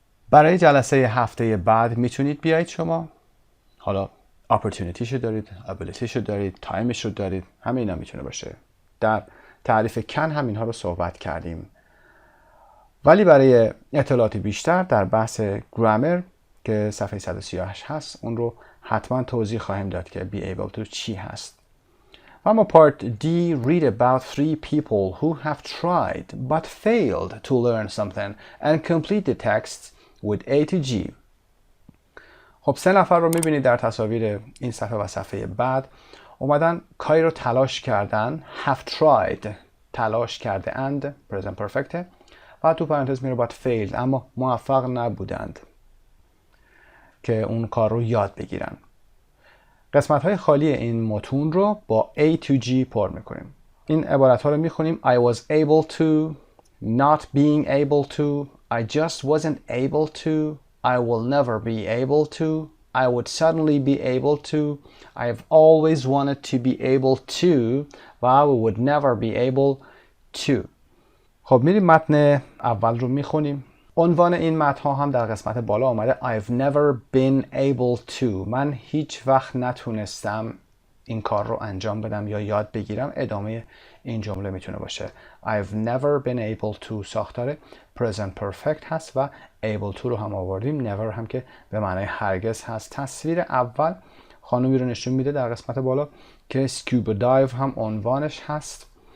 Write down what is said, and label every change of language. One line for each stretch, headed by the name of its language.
Persian: برای جلسه هفته بعد میتونید بیایید شما. حالا opportunity شو دارید، ability شو دارید، time شو دارید، همه اینا میتونه باشه. در تعریف can هم اینها رو صحبت کردیم. ولی برای اطلاعات بیشتر در بحث گرامر که صفحه 138 هست اون رو حتما توضیح خواهیم داد که be able to چی هست.
English: اما part D read about 3 people who have tried but failed to learn something and complete the text with A to G.
Persian: خب 3 نفر رو میبینید در تصاویر این صفحه و صفحه بعد اومدن کاری رو تلاش کردن. have tried تلاش کرده اند present perfect و تو پرانتز میره
English: but failed
Persian: اما موفق نبودند که اون کار رو یاد بگیرن. قسمت های خالی این متون رو با A to G پر میکنیم. این عبارت ها رو میخونیم.
English: I was able to, not being able to, I just wasn't able to, I will never be able to, I would suddenly be able to, I've always wanted to be able to و I would never be able to.
Persian: خب میریم متن اول رو میخونیم. عنوان این متن ها هم در قسمت بالا آمده.
English: I've never been able to.
Persian: من هیچ وقت نتونستم این کار رو انجام بدم یا یاد بگیرم. ادامه این جمله میتونه باشه.
English: I've never been able to
Persian: ساختار present perfect هست و able to رو هم آوردیم. never هم که به معنای هرگز هست. تصویر اول خانومی رو نشون میده در قسمت بالا که scuba dive هم عنوانش هست.